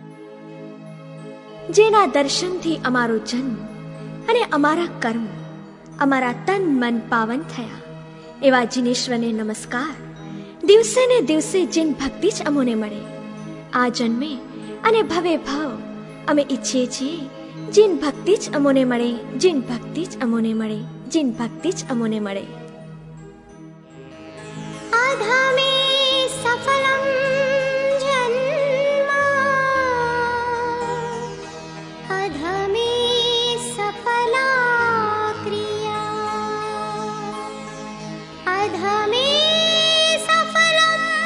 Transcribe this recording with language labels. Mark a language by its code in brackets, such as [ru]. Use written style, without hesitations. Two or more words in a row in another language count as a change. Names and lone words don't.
[gu] જેના દર્શનથી અમારો જન્મ અને અમારા કર્મ અમારા તન મન પાવન થયા. એવા જીનેશ્વરને નમસ્કાર. દિવસે ને દિવસે જીન ભક્તિ જ અમોને મળે. આ જન્મે અને ભવે ભાવ અમે ઈચ્છીએ છીએ જીન ભક્તિ જ અમોને મળે, જીન ભક્તિ જ અમોને મળે, જીન ભક્તિ જ અમોને મળે. [sa] आधामे सफलं जन्म अधमे सफला क्रिया अधमे सफलं